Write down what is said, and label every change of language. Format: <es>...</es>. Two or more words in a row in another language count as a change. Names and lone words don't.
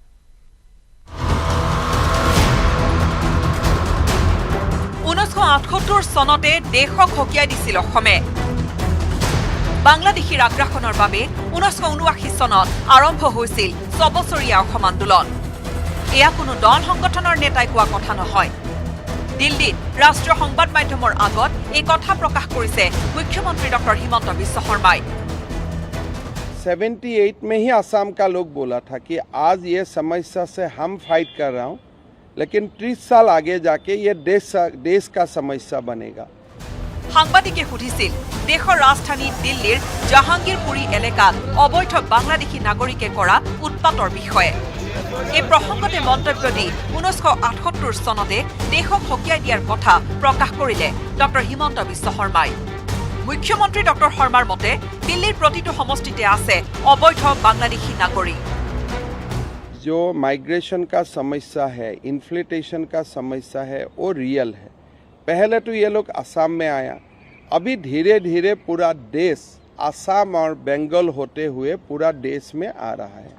<as>1978 চনতে দেশক সকীয়াই দিছিল অসমে বাংলাদেশীৰ আগ্ৰাসনৰ বাবে 1979 চনত আৰম্ভ হৈছিল 6 বছৰীয়া অসম আন্দোলন এয়া কোনো দল সংগঠনৰ নেতাই কোৱা কথা নহয় দিল্লীত ৰাষ্ট্ৰীয় সংবাদ মাধ্যমৰ আগত এই কথা প্ৰকাশ কৰিছে মুখ্যমন্ত্ৰী ডক্টৰ হিমন্ত বিশ্ব শৰ্মাই</as> <hi>78 में ही असम का लोग बोला था कि आज ये समस्या से हम फाइट कर रहा हूँ लेकिन 30 साल आगे जाके ये देश का समस्या बनेगा</hi> <as>সাংবাদিকে সুধিছিল দেশৰ ৰাজধানী দিল্লীৰ জাহাংগীৰপুৰী এলেকাত অবৈধ বাংলাদেশী নাগৰিকে কৰা উৎপাতৰ বিষয়ে এই প্ৰসংগতে মন্তব্য দি 1978 চনতে দেশক হকিয়াই দিয়াৰ কথা প্ৰকাশ কৰিলে ডক্টৰ হিমন্ত বিশ্ব শৰ্মাই মুখ্যমন্ত্ৰী ডক্টৰ শৰ্মাৰ মতে দিল্লীৰ প্ৰতিটো সমষ্টিতে আছে অবৈধ বাংলাদেশী নাগৰিক</as> <hi>जो माइग्रेशन का समस्या है, इन्फ्लेटेशन का समस्या है, वो रियल है। पहले तो ये लोग असम में आया, अभी धीरे धीरे पूरा देश असम और बंगाल होते हुए पूरा देश में आ रहा है।</hi>